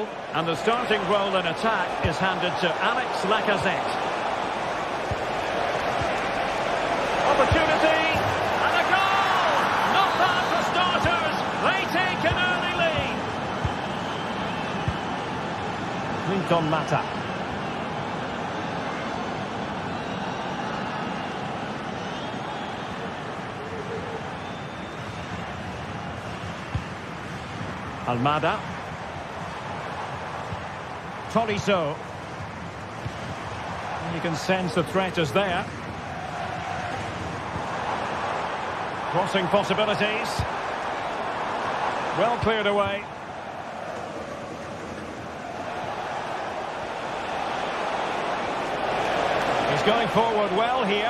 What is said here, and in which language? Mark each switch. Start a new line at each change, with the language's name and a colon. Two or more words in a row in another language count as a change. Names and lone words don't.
English: And the starting role in attack is handed to Alex Lacazette. Opportunity! And a goal! Not bad for starters. They take an early lead. Quinton Mata. Almada. Tolisso. You can sense the threat is there. Crossing possibilities. Well cleared away. He's going forward well here.